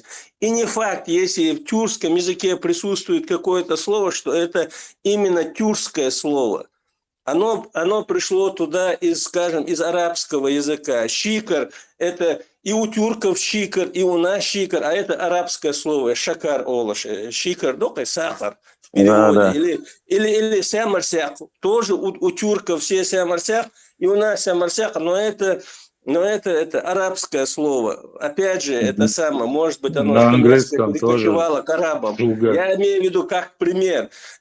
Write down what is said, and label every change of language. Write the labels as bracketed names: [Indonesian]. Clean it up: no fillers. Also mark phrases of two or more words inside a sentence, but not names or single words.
[Russian] И не факт, если в тюркском языке присутствует какое-то слово, что это именно тюркское слово. Оно пришло туда скажем, из арабского языка. Шикар – это и у тюрков шикар, и у нас шикар, а это арабское слово. [Chechen] Шакар олаш. Шикар, докай сахар [Russian] в переводе. Или сямарсяк. Тоже у тюрков все сямарсяк, и у нас сямарсяк, но это арабское слово. Опять же, это самое, может быть, оно перекочевало к арабам. Я имею в виду как пример.